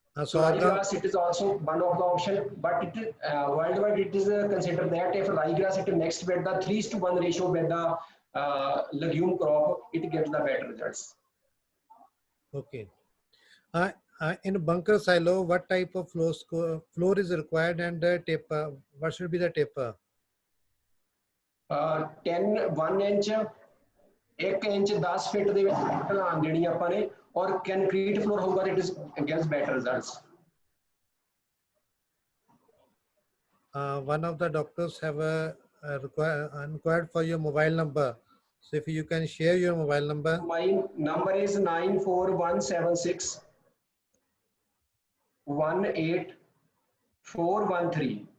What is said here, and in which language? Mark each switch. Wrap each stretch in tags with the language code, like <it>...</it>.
<en>So ryegrass, it is also one of the option, but it is, worldwide it is considered that if ryegrass it mixed with the 3:1 ratio with the legume crop, it gives the better results. Okay. In bunker silo, what type of floor is required, and taper? What should be the taper?</en> <pa>1 inch 1 inch 10 feet ਦੇ ਵਿੱਚ ਢਲਾਣ ਦੇਣੀ ਆਪਾਂ ਨੇ, ਔਰ concrete floor ਹੋਊਗਾ,</pa> <en>It is gives better results. One of the doctors have inquired for your mobile number, so if you can share your mobile number. My number is 94176 18413.</en>